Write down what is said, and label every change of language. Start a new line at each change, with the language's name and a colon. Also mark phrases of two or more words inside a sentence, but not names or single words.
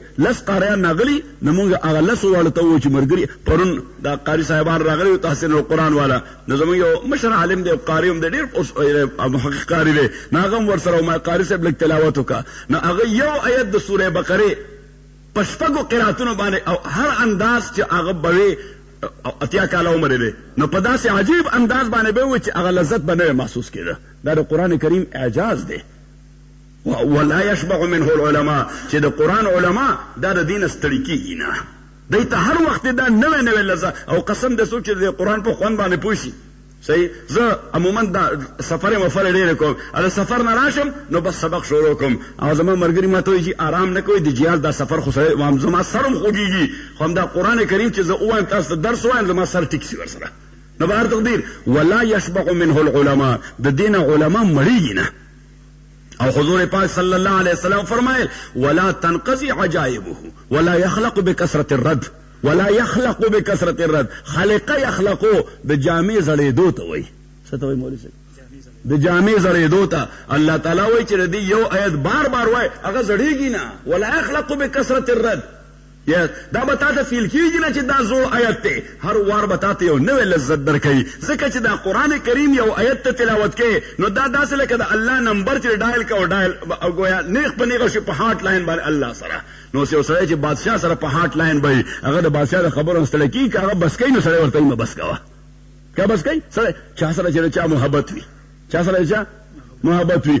Pashto: لس قاریان ناغلی نو موږ هغه لسو واړو ته وو چې مرګري پرون دا قاری صاحبان راغلي تحسین القرآن والا، نو زموږ یو مشر عالم دی، قاری هم دی، ډېر محقق قاری دی، نو هغه هم ورسره ما قاری صاحب لږ تلاوت وکړه، نو هغه یو آیت د سورې بقرې په شپږو قراتونو باندې او هر انداز چې هغه به اتیا کاله عمر دی، نو په داسې عجیب انداز باندې به وي چې هغه لذت به نه محسوس کېده. دا د قرآن کریم اعجاز دی.
Arabic: ولا يشبع منه العلماء،
Pashto: چې د قرآن علما دا د دین ستړي کېږي نه، دی ته هر وخت دا نوی نوی لذت او قسم د څوک چې د قرآن په خوند باندې پوه شي. صحیح، زه عموما دا سفر مفر ډېر کوم، د سفر نه راشم نو بس سبق شروع کوم، او زما ملګري ماته وایي چې آرام نه کوئ د جهاد دا سفر خو سړی زما سر هم خوږېږي، خو همدا قرآن کریم چې زه ووایم تاسو ته درس ووایم زما سر ټیک شي ورسره. نو به هر تقدیر
Arabic: ولا يشبع منه العلماء،
Pashto: د دین علما مړېږي نه. او حضور پاک
Arabic: صلی الله علیه وسلم
Pashto: فرمایل
Arabic: ولا تنقضي عجائبه ولا يخلق بكثرة الرد، ولا يخلق بكثرة الرد،
Pashto: خلق يخلقو د جامع زړېدو ته وایي. څه ته وایي مولوي صاحب؟ د جامع زړېدو ته. الله تعالی وایي چې د دې یو آیت بار بار وایي هغه زړېږي نه،
Arabic: ولا يخلق بكثرة الرد.
Pashto: دا به تا ته فیل کېږي نه چې دا زوړ آیت دی، هر وار به تا ته یو نوی لذت درکوي، ځکه چې دا قرآن کریم یو آیت ته تلاوت کوي نو دا داسې لکه د الله نمبر چې ډایل کوه ډایل گویا نیغ په نیغه شي په
English: hot line
Pashto: باندې الله سره. نو یو سړی چې بادشاه سره په
English: hot line
Pashto: به هغه د بادشاه د خبرو ستړی کېږي که هغه بس کوي نو سړی ورته مه بس کوه، که بس کوي سړی چا سره چې د چا محبت وي، چا سره چې چا محبت وي.